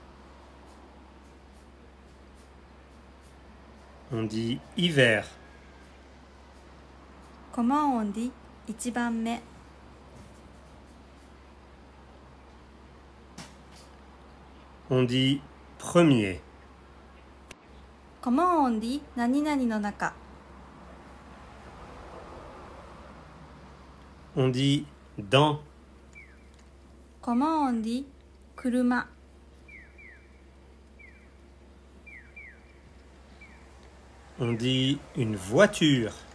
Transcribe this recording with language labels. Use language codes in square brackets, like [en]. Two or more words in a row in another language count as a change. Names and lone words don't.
[fr] On dit hiver. Comment on dit 一番目 On dit premier. Comment on dit [ja] 何々の中 [fr] On dit dans. Comment on dit 車 On dit une voiture.